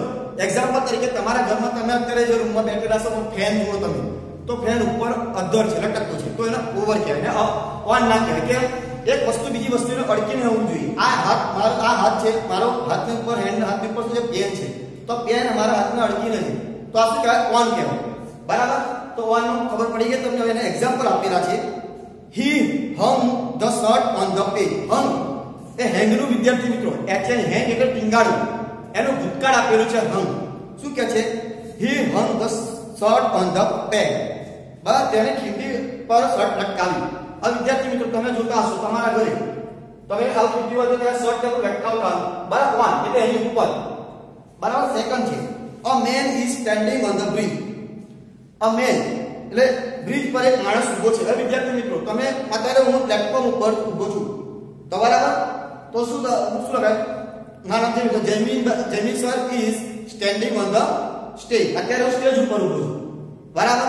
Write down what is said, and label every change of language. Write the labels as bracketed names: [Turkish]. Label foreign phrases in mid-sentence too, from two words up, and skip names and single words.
[Gujarati] એક્ઝામ્પલ તરીકે તમારા ઘરમાં તમે અત્યારે જે રૂમમાં બેઠેલા છો ફેન જુઓ તમે, તો ફેન ઉપર અધર છે, લટકતો છે, તો એને ઓવર કહેવાય, ઓન ના કહેવાય. કેમ? એક વસ્તુ બીજી વસ્તુને અડકીને હોવું જોઈએ. આ હાથ છે મારો, હાથની ઉપર હાથની ઉપર જે પેન છે તો પેન મારા હાથને અડકીને છે તો આ શું કહેવાય? ઓન કહેવાય, બરાબર. તો ઓન ખબર પડી ગઈ તમને. એને એક્ઝામ્પલ આપેલા છે. [English] He hung the shirt on the page. [Gujarati] hung એ હેંગનું વિદ્યાર્થી મિત્રો, હેંગ એટલે ટીંગાડવું, એનું ભૂતકાળ આપેલું છે hung. શું કહે છે? [English] He hung the shirt on the peg. [Gujarati] બરાબર, તેને ખીંડી પર શર્ટ લટકાવી. હવે વિદ્યાર્થી મિત્રો તમે જોતા હશો તમારા ઘરે તમે આવું ખીંડી હોય તો ત્યાં શર્ટ લટકાવતા, બરાબર. ઓન એટલે એની ઉપર, બરાબર. સેકન્ડ છે [English] A man is standing on the bridge. a man [Gujarati] એટલે બ્રિજ પર એક માણસ ઊભો છે. હવે વિદ્યાર્થી મિત્રો તમે અત્યારે હું પ્લેટફોર્મ ઉપર ઊભો છું તો બરાબર, તો શું લગાય ના નથી તો જયમીન [English] sir is standing on the stage. [Gujarati] અત્યારે હું સ્ટેજ ઉપર ઊભો છું બરાબર.